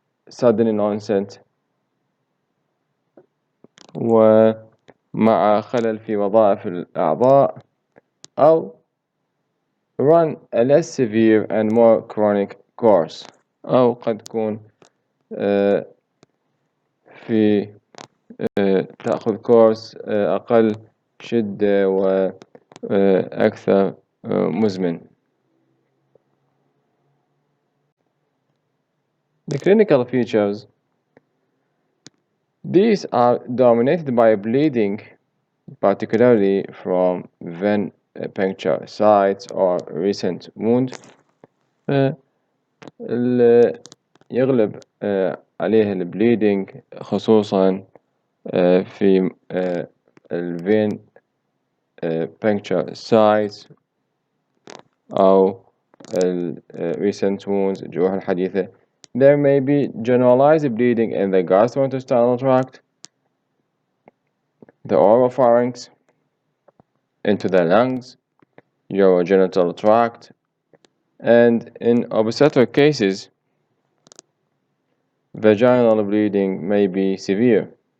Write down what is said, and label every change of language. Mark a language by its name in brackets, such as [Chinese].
[English] sudden onset [Arabic] ومع خلل في وظائف الأعضاء، أو [English] run a less severe and more chronic course، [Arabic] أو قد تكون في تأخذ كورس أقل شدة وأكثر مزمن. [English] The clinical features, these are dominated by bleeding, particularly from vein puncture sites or recent wound. [Arabic] يغلب عليه البليدنج خصوصا في الفين [English] puncture sites [Arabic] أو [English] recent wounds [Arabic] الجروح الحديثة. [English] There may be generalized bleeding in the gastrointestinal tract, the oropharynx, into the lungs, urogenital tract, and in obstetric cases, vaginal bleeding may be severe.